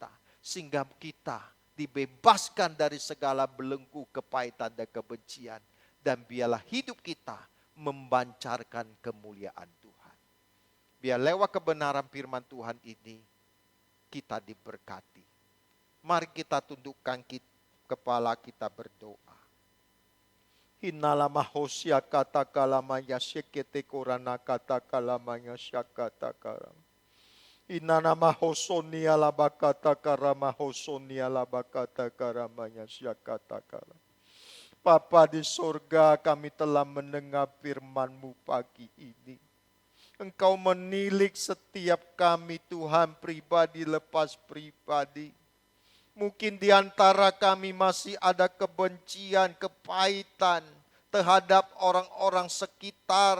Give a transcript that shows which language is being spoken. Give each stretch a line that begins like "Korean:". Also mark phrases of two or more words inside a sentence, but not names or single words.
Indonesian: Sehingga kita dibebaskan dari segala belenggu kepahitan dan kebencian. Dan biarlah hidup kita membancarkan kemuliaan Tuhan. Biar lewat kebenaran firman Tuhan ini, kita diberkati. Mari kita tundukkan kepala kita berdoa. Hinalama hosia kata kalamaya sekete korana kata kalamaya syakata karam. Inanama hosonia labakata karama hosonia labakata karamanya syakata karam. Bapa di sorga, kami telah mendengar firman-Mu pagi ini. Engkau menilik setiap kami Tuhan, pribadi lepas pribadi. Mungkin di antara kami masih ada kebencian, kepahitan terhadap orang-orang sekitar.